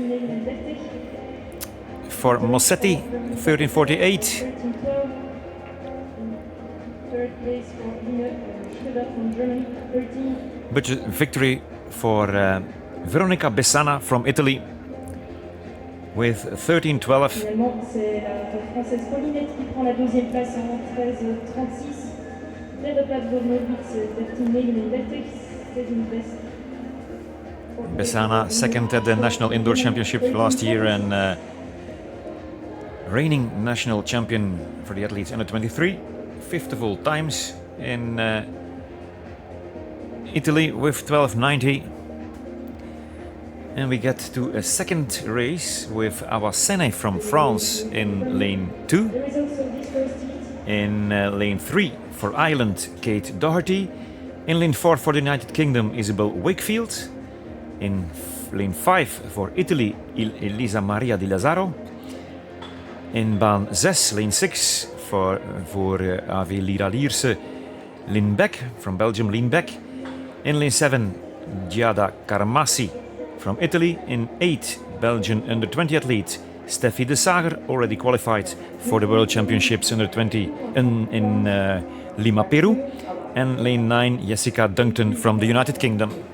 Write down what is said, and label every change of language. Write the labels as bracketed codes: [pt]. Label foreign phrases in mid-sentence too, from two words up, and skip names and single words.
[en] For Mossetti, 13:48. But victory for Veronica Besana from Italy with 13:12. [fr] C'est la française Pauline Lett qui prend la deuxième place en 13:36. [nl] Derde plaats voor Noor Wits 13:39. [fr] C'est une best. [en] Besana second at the National Indoor Championship last year and reigning national champion for the athletes under 23, fifth of all times in Italy with 12:90. And we get to a second race with Awasene from France in lane 2. In lane 3 for Ireland, Kate Doherty. In lane 4 for the United Kingdom, Isabel Wakefield. In lane 5 for Italy, Elisa Maria Di Lazzaro. [nl] In baan 6, lane 6 voor AV Lira Lierse, Lynn Beck [en] from Belgium, [nl] Lynn Beck. [en] In lane 7, Giada Carmassi from Italy. In 8, Belgian under 20 athlete Steffi de Sager, already qualified for the World Championships under 20 in Lima, Peru. And lane 9, Jessica Duncton from the United Kingdom.